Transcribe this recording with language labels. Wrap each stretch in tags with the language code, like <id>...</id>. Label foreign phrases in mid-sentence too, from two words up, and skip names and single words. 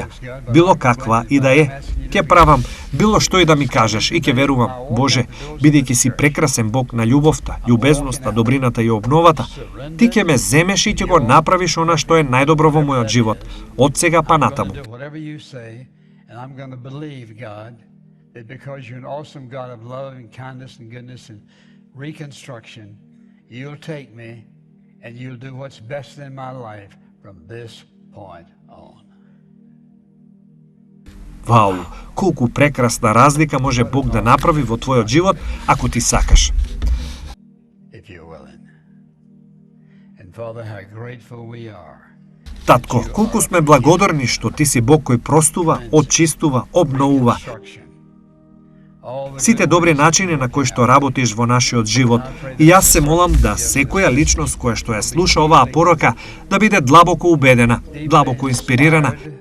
<mk>Било каква и да е, ќе правам било што и да ми кажеш и ќе верувам. Боже, бидејќи си прекрасен Бог на љубовта, љубезноста, добрината и обновата, ти ќе ме земеш и ќе го направиш она што е најдобро во мојот живот, од сега па натаму.</mk> <en>And I'm going to believe, God, that because you're an awesome God of love and kindness and goodness and reconstruction, you'll take me and you'll do what's best in my life from this point on.</en> <mk>Вау, колку прекрасна разлика може Бог да направи во твојот живот ако ти сакаш.</mk> <en>If you're willing. And Father, how grateful we are.</en> <mk>Татко, колку сме благодарни што ти си Бог кој простува, очистува, обновува. Сите добри начини на кои што работиш во нашиот живот. И јас се молам да секоја личност која што ја слуша оваа порока да биде длабоко убедена, длабоко инспирирана.</mk>